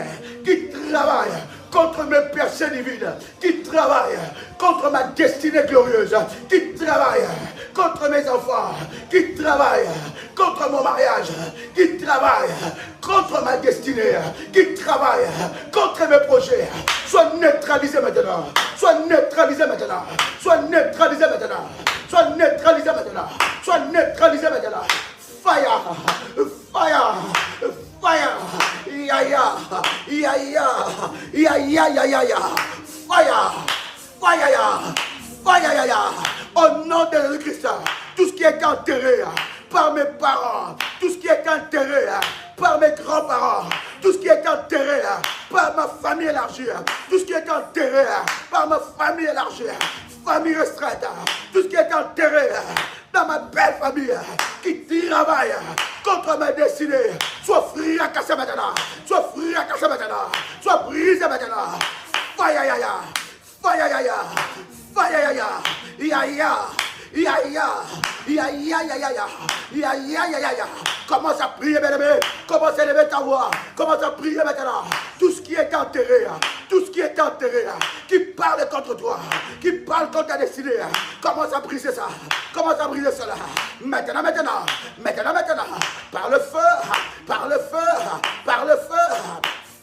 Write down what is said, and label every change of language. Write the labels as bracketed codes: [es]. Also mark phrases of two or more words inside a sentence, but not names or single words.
[fr] qui travaille contre mes percées divines, qui travaille contre ma destinée glorieuse, qui travaille contre mes enfants, qui travaille contre mon mariage, qui travaille contre ma destinée, qui travaille contre mes projets, soit neutralisé maintenant, soit neutralisé maintenant, soit neutralisé maintenant, soit neutralisé maintenant, soit neutralisé maintenant. [en] Fire, fire, fire, ya ya, ya ya, ya ya ya ya ya, fire, fire ya, fire ya ya. [fr] Au nom de Jésus-Christ, tout ce qui est enterré par mes parents, tout ce qui est enterré par mes grands-parents, tout ce qui est enterré par ma famille élargie, tout ce qui est enterré par ma famille élargie, famille restreinte, tout ce qui est enterré dans ma belle famille qui travaille contre ma destinée, soit fracassé maintenant, soit fracassé maintenant, soit brisé maintenant. Fire ya ya, fire ya ya, fire ya ya, ya ya. Ya ya, ya ya ya ya ya, ya ya ya ya ya. Commence à prier, bien-aimé. Commence à lever ta voix. Commence à prier maintenant. Tout ce qui est enterré, tout ce qui est enterré, qui parle contre toi, qui parle contre ta destinée, commence à briser ça. Commence à briser cela. Maintenant, maintenant, maintenant, maintenant. Par le feu, par le feu, par le feu.